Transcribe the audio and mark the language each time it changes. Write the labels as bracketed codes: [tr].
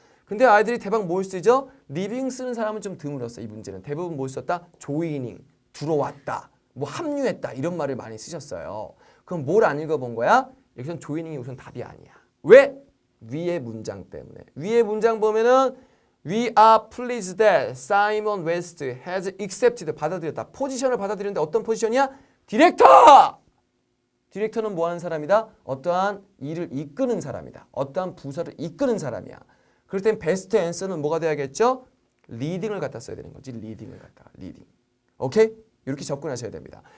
[ko] 근데 아이들이 대박 뭘 쓰죠? 리빙 쓰는 사람은 좀 드물었어. 이 문제는. 대부분 뭘 썼다? 조이닝, 들어왔다, 뭐 합류했다 이런 말을 많이 쓰셨어요. 그럼 뭘 안 읽어본 거야? 여기선 조이닝이 우선 답이 아니야. 왜? 위의 문장 때문에. 위의 문장 보면은 [en] We are pleased that Simon West has accepted [ko] 받아들였다. 포지션을 받아들였는데 어떤 포지션이야? 디렉터! 디렉터는 뭐 하는 사람이다? 어떠한 일을 이끄는 사람이다. 어떠한 부서를 이끄는 사람이야. 그럴 땐 베스트 앤서는 뭐가 돼야겠죠? 리딩을 갖다 써야 되는 거지. 리딩을 갖다가. 리딩. 오케이? 이렇게 접근하셔야 됩니다.